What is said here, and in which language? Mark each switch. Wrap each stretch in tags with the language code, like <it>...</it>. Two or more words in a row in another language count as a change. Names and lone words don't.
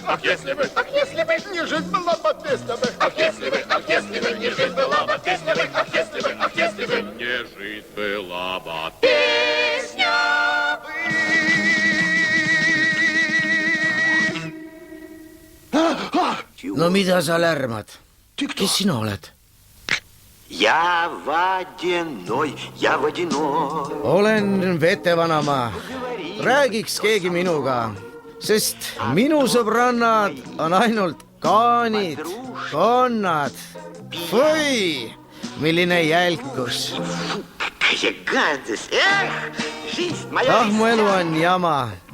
<ru>Ах, если бы не жизнь была бы, песня бы. Ах, если бы не жизнь была бы, песня бы. Ах, если бы не жизнь была бы, песня бы.</ru> <et>No mida sa lärmad? Kes sina oled?</et> <ru>Я водяной.</ru> <et>Olen vetevanamaa. Räägiks keegi minuga, sest minu sõbrannad on ainult kaanid, konnad. Või, milline jälkus. Ah, mu elu on jama.</et>